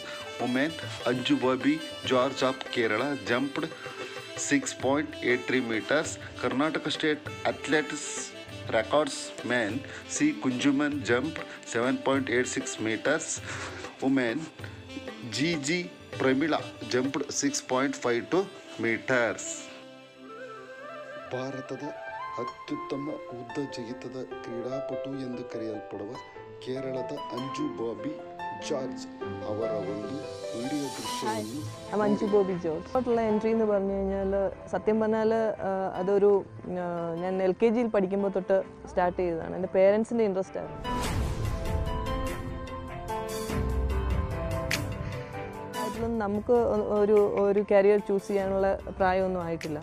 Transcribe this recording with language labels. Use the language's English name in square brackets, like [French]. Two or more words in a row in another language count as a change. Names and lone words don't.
[English] Women, Anju Bobby George of Kerala jumped 6.83 meters. Karnataka State Athletics records: men, C. Kunjuman jumped 7.86 meters. Women, G. Premila jumped 6.52 meters. [Kannada] ಭಾರತದ ಅತ್ಯುತ್ತಮ ಉದ್ದ ಜಿಗಿತದ ಕ್ರೀಡಾಪಟು ಎಂದು ಕರೆಯಲ್ಪಡುವ ಕೇರಳದ ಅಂಜು ಬಾಬಿ ಜಾರ್ಜ್ ಅವರ ಒಂದು ವಿಡಿಯೋ ದೃಶ್ಯವನ್ನು [Malayalam] അഞ്ചു ബോബി ജോർജ് ആയിട്ടുള്ള എൻട്രി എന്ന് പറഞ്ഞു കഴിഞ്ഞാൽ സത്യം പറഞ്ഞാൽ അതൊരു ഞാൻ LKG പഠിക്കുമ്പോൾ തൊട്ട് സ്റ്റാർട്ട് ചെയ്തതാണ്. എൻ്റെ പേരൻസിൻ്റെ ഇൻട്രസ്റ്റ് ആയിരുന്നു. നമുക്ക് ഒരു [English] career choose [Malayalam] ചെയ്യാനുള്ള പ്രായമൊന്നും ആയിട്ടില്ല.